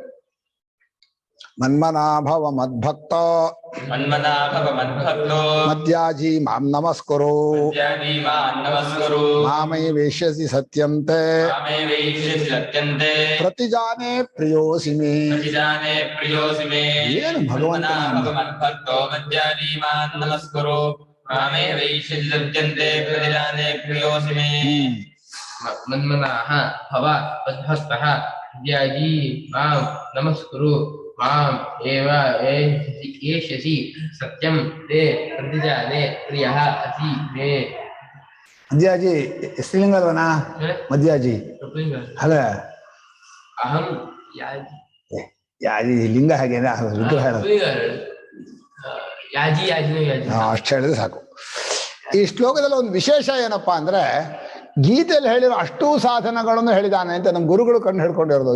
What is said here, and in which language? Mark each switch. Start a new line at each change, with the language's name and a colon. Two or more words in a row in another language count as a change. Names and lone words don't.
Sanskrit: ಮನ್ಮನಾಭವ ಮದ್ಭಕ್ತ ಮದ್ಯಾಜಿ ಮಾಂ ನಮಸ್ಕುರು ಮಾಮೈ ವೇಶ್ಯಸಿ ಸತ್ಯಂತೆ ಪ್ರತಿಜಾನೆ ಪ್ರಿಯೋಸಿ ಮೇ.
Kannada: ಏನು ಭಗವಂತ
Sanskrit: ಮನ್ಮನಾಃ ಭವ ಮದ್ಭಕ್ತಃ ಧ್ಯಾಯೀ ಮಾಂ ನಮಸ್ಕುರು ಮಾಂ ಏವ ಏಷ್ಯಸಿ ಸತ್ಯಂ ತೇ ಪ್ರತಿಜಾನೆ ಪ್ರಿಯಃ ಅಸಿ ಮೇ.
Kannada: ಮದ್ಯಾಜಿ ಸ್ತ್ರೀಲಿಂಗ ಅಲ್ವನಾ? ಮದ್ಯಾಜಿ ಅಲ್ಲ, ಅಹಂ ಯಾಜಿ ಲಿಂಗ ಹಾಗೆ ವಿಗ್ರಹ ಯಾಜಿ ಅಷ್ಟು ಹೇಳಿದ್ರೆ ಸಾಕು. ಈ ಶ್ಲೋಕದಲ್ಲಿ ಒಂದು ವಿಶೇಷ ಏನಪ್ಪಾ ಅಂದ್ರೆ, ಗೀತೆಯಲ್ಲಿ ಹೇಳಿರೋ ಅಷ್ಟೂ ಸಾಧನಗಳನ್ನು ಹೇಳಿದಾನೆ ಅಂತ ನಮ್ಮ ಗುರುಗಳು ಕಂಡು ಹಿಡ್ಕೊಂಡಿರೋದು.